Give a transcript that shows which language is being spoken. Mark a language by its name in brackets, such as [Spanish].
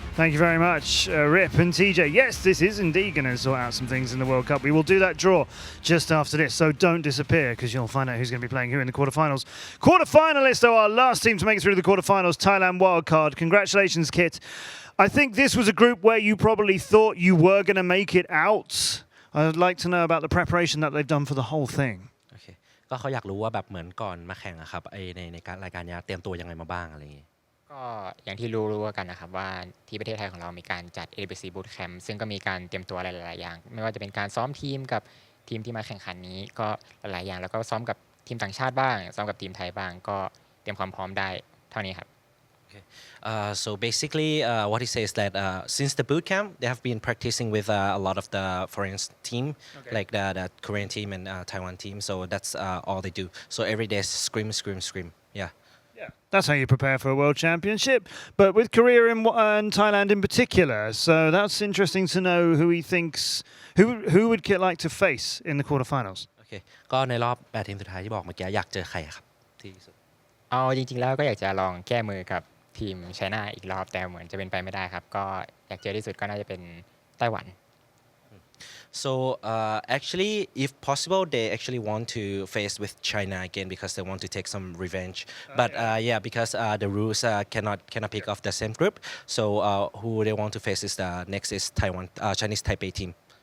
[English] Thank you very much, Rip and TJ. Yes, this is indeed going to sort out some things in the World Cup. We will do that draw just after this, so don't disappear because you'll find out who's going to be playing who in the quarterfinals. Quarterfinalists, though, our last team to make it through the quarterfinals, Thailand Wildcard. Congratulations, Kit. I think this was a group where you probably thought you were going to make it out. I'd like to know about the preparation that they've done for the whole thing. [Thai] ก็เขาอยากรู้ว่าแบบเหมือนก่อนมาแข่งอะครับในการรายการนี้เตรียมตัวยังไงมาบ้างอะไรอย่างงี้ ก็อย่างที่รู้กันนะครับว่าที่ประเทศไทยของเรามีการจัด AWC Bootcamp ซึ่งก็มีการเตรียมตัวอะไรหลายๆอย่างไม่ว่าจะเป็นการซ้อมทีมกับทีมที่มาแข่งขันนี้ก็หลายๆอย่างแล้วก็ซ้อมกับทีมต่างชาติบ้างซ้อมกับทีมไทยบ้างก็เตรียมความพร้อมได้เท่านี้ครับ [English] So basically, what he says that since the boot camp, they have been practicing with a lot of the foreign team, like the Korean team and Taiwan team. So that's all they do. So every day, scream. Yeah. Yeah, that's how you prepare for a world championship. But with Korea and Thailand in particular, so that's interesting to know who he thinks, who would Kit like to face in the quarterfinals. [Thai] โอเคก็ในรอบ8ทีมสุดท้ายที่บอกเมื่อกี้อยากเจอใครครับที่สุด เอาจริงๆแล้วก็อยากจะลองแก้มือกับทีมไชน่าอีกรอบแต่เหมือนจะเป็นไปไม่ได้ครับก็อยากเจอที่สุดก็น่าจะเป็นไต้หวัน [English] So actually, if possible, they actually want to face with China again because they want to take some revenge. But yeah, because the rules cannot pick off the same group. So who they want to face is next is Taiwan Chinese Taipei team.